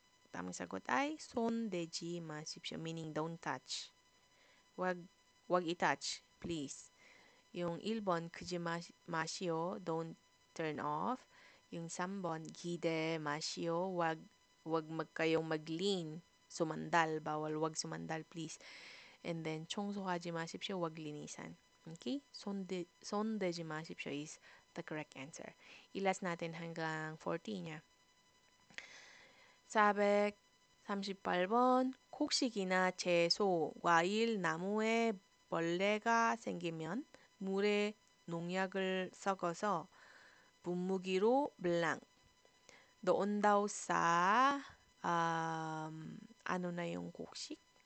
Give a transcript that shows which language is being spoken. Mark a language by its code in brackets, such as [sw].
[tl] Tamang sagot ay [ko] 손대지 마십시오. [en] Meaning don't touch. [tl] Wag i-touch, please. [ko] Yung 1번 크지 마시오. [en] Don't turn off. [ko] Yung 3번 기대 마시오. [tl] Wag kayong mag-lean. Sumandal. Bawal wag sumandal, please. [ko] And then 청소하지 마십시오. [tl] Wag linisan. Okay? [ko] 손대지 마십시오 [en] is the correct answer. [tl] Ilas natin hanggang 40 niya. [ko] 438번 곡식이나 채소, 과일, 나무에 벌레가 생기면 물에 농약을 섞어서 분무기로 블랑 [tl] noon daw sa ano na yung [ko] 곡식?